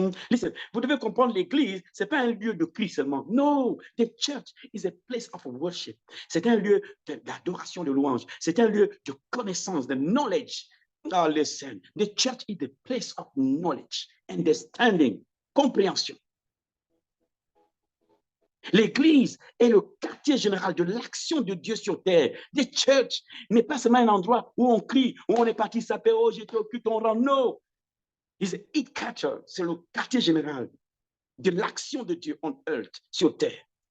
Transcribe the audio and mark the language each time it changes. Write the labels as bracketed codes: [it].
[fr] Listen, vous devez comprendre, l'église, ce n'est pas un lieu de cri seulement. [en] No, the church is a place of worship. [fr] C'est un lieu d'adoration, de louange. C'est un lieu de connaissance, de knowledge. [en] Oh, listen, the church is a place of knowledge, understanding, compréhension. [fr] L'église est le quartier général de l'action de Dieu sur terre. [en] The church [fr] n'est pas seulement un endroit où on crie, où on est parti s'appeler, oh, j'étais au culte, on rend. [en] No, it's a it catcher. [fr] C'est le quartier général de l'action de Dieu [en] on earth, [fr] sur terre.